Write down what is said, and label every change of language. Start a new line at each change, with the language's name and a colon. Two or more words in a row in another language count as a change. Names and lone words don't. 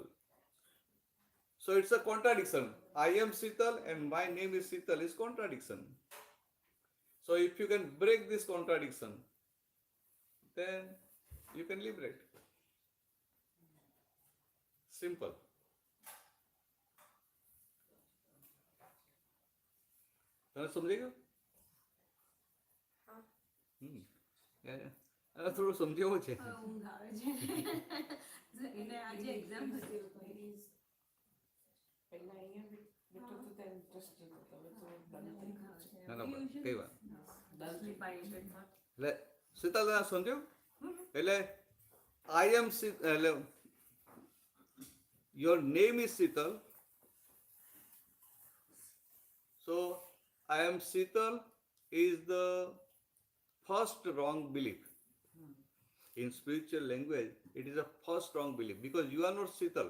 English: So it's a contradiction. I am Sital and my name is Sital is contradiction. So if you can break this contradiction, then you can liberate. Simple.
Gujarati: તમે સમજી ગયો? થોડું સમજાવું છે. ઊંઘ આવે છે. એને આજે એક્ઝામ હતી. પહેલા અહીંયા બેઠો તો ત્યારે ઇન્ટરેસ્ટિંગ હતો, હવે તો બંધ થઈ ગયું છે. ના ના કઈ વાત.
English: Sleep by it and not.
Gujarati: એટલે શીતલ સમજ્યું? એટલે
English: I am
Gujarati: એટલે
English: your name is Sital. So I am Sital is the first wrong belief. In spiritual language, it is a first wrong belief because you are not Sital.